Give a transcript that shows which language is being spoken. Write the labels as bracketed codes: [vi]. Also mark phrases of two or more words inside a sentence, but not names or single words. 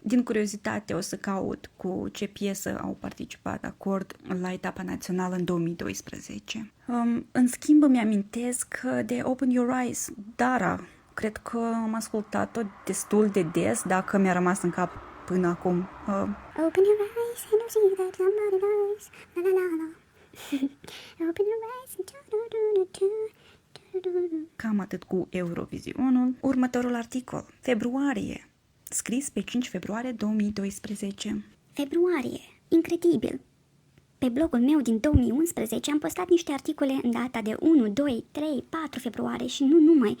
[ro] Din curiozitate o să caut cu ce piesă au participat Acord la etapa națională în 2012. În schimb îmi amintesc de Open Your Eyes, Dara. Cred că am ascultat-o destul de des, dacă mi-a rămas în cap până acum. [en] Open your eyes and you see that somebody knows. La la la la. Open your eyes and [ro] Cam atât cu Eurovizionul. Următorul articol. Februarie. Scris pe 5 februarie 2012. Februarie. Incredibil. Pe blogul meu din 2011 am postat niște articole în data de 1, 2, 3, 4 februarie și nu numai.